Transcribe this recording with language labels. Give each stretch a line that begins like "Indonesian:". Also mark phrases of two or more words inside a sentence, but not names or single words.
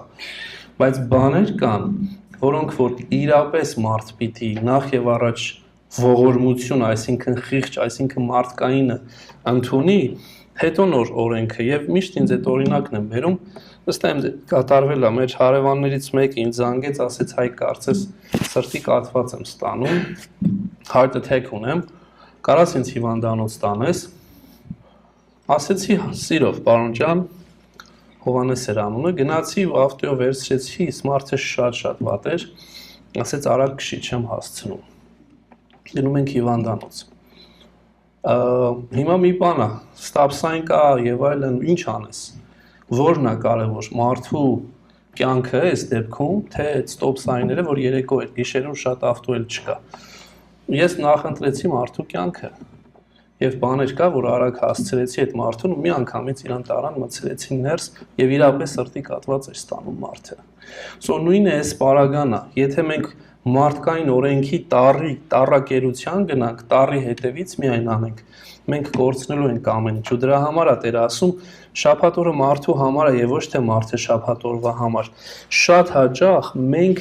Armenian: բայց բաներ կան, որոնք որ իրապես մարդ պիտի նախ եւ առաջ ողորմություն, այսինքն խիղճ, այսինքն մարդկայինը ընդունի, հետո նոր օրենքը եւ միշտ ինձ այդ օրինակն եմ բերում, ըստ եմ կատարվել է մեր հարևաններից մեկը ինձ զանգեց, ասեց հայ կարծես սրտի կաթված եմ ստանում,
English: heart attack
Armenian: ունեմ, կարաս ինձ հիվանդանոց տանես, ասեցի սիրով, պարոն ջան, Հովանես էր անունը, գնացի ու ավտոյով վերցրեցի, սմարթը շատ վատ էր, ասեց արագ քշի, չեմ հասցնում։ Գնում ենք հիվանդանոց։ Հիմա մի բան է,
English: stop sign
Armenian: կա եւ այլն, ինչ անես։ Որն է կարևոր, մարդու կյանքը այս դեպքում, թե այդ
English: stop sign-
Armenian: ները, որ երեկո էր, գիշերում շատ ավտո էլ չկա։ Ես նախընտրեցի մարդու կյանքը։ Եվ բաներ կա, որ արագ հասցրեցի այդ մարդուն ու մի անգամից իրան տարան մցրեցին ներս եւ իրապես սրտի կաթված էր ստանում մարդը։ Սո նույնը էս պարագանա, եթե մենք մարդկային օրենքի տառակերության գնանք, տառի հետևից միայն անենք, մենք կորցնելու ենք ամեն ինչ ու դրա համար է Տերը ասում, շաբաթ օրը մարդու համար է եւ ոչ թե մարդը շաբաթ օրվա համար։ Շատ հաճախ մենք